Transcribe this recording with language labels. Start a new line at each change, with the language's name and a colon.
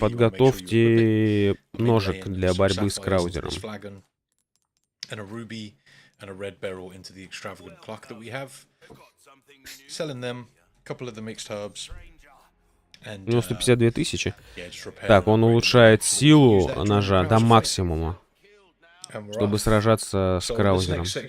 Russian: Подготовьте ножик для борьбы с краузером.
English: And a ruby and a red beryl into the extravagant clock that we have. Selling them, a couple of the mixed herbs.
Russian: 152 тысячи. Так, он улучшает силу ножа до максимума, чтобы сражаться с краузером.